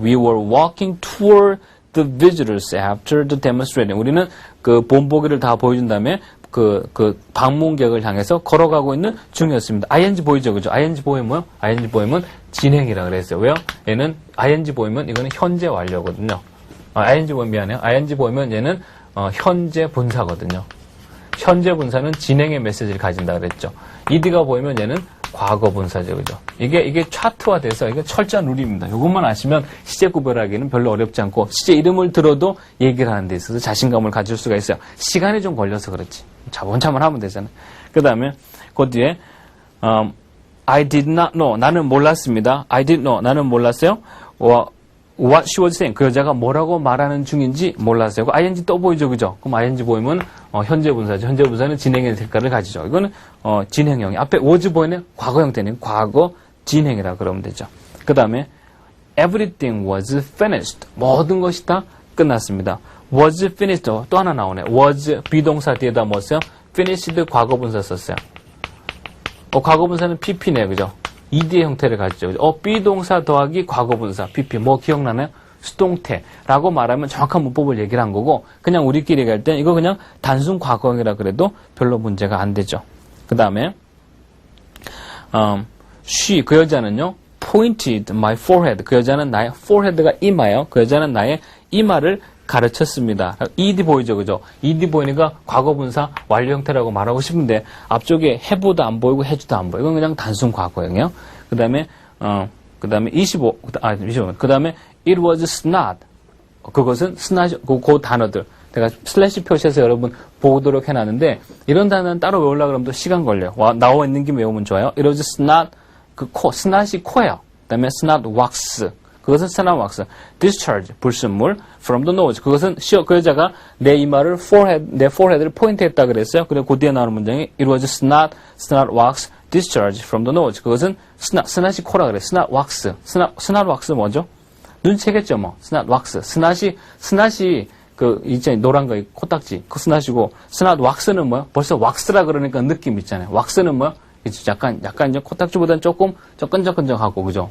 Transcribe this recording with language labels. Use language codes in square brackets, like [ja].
[en] We were walking toward the visitors after the demonstration. [ko] 우리는 그 본보기를 다 보여준 다음에 그 방문객을 향해서 걸어가고 있는 중이었습니다. ing 보이죠, 그죠? ing 보이면 뭐요? ing 보이면 진행이라 그랬어요. 왜요? 얘는 ing 보이면 이거는 현재 완료거든요. ing 보이면 미안해요. ing 보이면 얘는 현재 분사거든요. 현재 분사는 진행의 메시지를 가진다 그랬죠. ed가 보이면 얘는 과거 분사죠, 그죠? 이게 차트화 돼서 이게 철저한 룰입니다. 이것만 아시면 시제 구별하기는 별로 어렵지 않고 시제 이름을 들어도 얘기를 하는 데 있어서 자신감을 가질 수가 있어요. 시간이 좀 걸려서 그렇지. 차분차분 하면 되잖아요. 그 다음에 그 뒤에 [en] I did not know. [ko] 나는 몰랐습니다. [en] I did know. [ko] 나는 몰랐어요. [en] What she was saying. [ko] 그 여자가 뭐라고 말하는 중인지 몰랐어요. ing 또 보이죠, 그죠? 그럼 ing 보이면 현재 분사죠. 현재 분사는 진행의 색깔을 가지죠. 이거는 진행형이. 앞에 was 보이는 과거 형태는 과거 진행이라 그러면 되죠. 그 다음에 [en] everything was finished. [ko] 모든 것이 다 끝났습니다. [en] was finished. [ko] 또 하나 나오네. was 비동사 뒤에다 뭐 써요? finished 과거 분사 썼어요. 과거 분사는 pp네요, 그죠? ed의 형태를 가지죠. 비동사 더하기 과거분사, pp. 뭐 기억나나요? 수동태라고 말하면 정확한 문법을 얘기를 한 거고, 그냥 우리끼리 얘기할 때 이거 그냥 단순 과거형이라 그래도 별로 문제가 안 되죠. 그 다음에, she, 그 여자는요, [en] pointed my forehead. [ko] 그 여자는 나의 forehead가 이마예요. 그 여자는 나의 이마를 가르쳤습니다. ed 보이죠, 그죠? ed 보이니까 과거분사 완료 형태라고 말하고 싶은데 앞쪽에 have도 안 보이고 have도 안 보이고 이건 그냥 단순 과거형이에요. 그 다음에 25. 그 다음에 [en] it was snot. [ko] 그것은 snot. 그 단어들 제가 슬래시 표시해서 여러분 보도록 해놨는데 이런 단어는 따로 외우려고 그러면 또 시간 걸려요. 나와 있는 김에 외우면 좋아요. [en] it was snot. [ko] snot이 코예요. 그 다음에 snot wax. 그것은 snot wax. discharge, 불순물. [en] from the nose. [ko] 그것은 그 여자가 내 이마를 내 forehead를 포인트했다 그랬어요. 그리고 그 뒤에 나오는 문장이 [en] it was snot wax discharge from the nose. [ko] 그것은 snot이 코라 그래. snot wax. snot wax 뭐죠? 눈치채겠죠, 뭐. snot wax. snot이 이제 노란 거 코딱지. 그 snot이고 snot wax는 뭐야? 벌써 왁스라 그러니까 느낌 있잖아요. 왁스는 뭐야? 약간 이제 코딱지보다는 조금 끈적끈적하고, 그죠?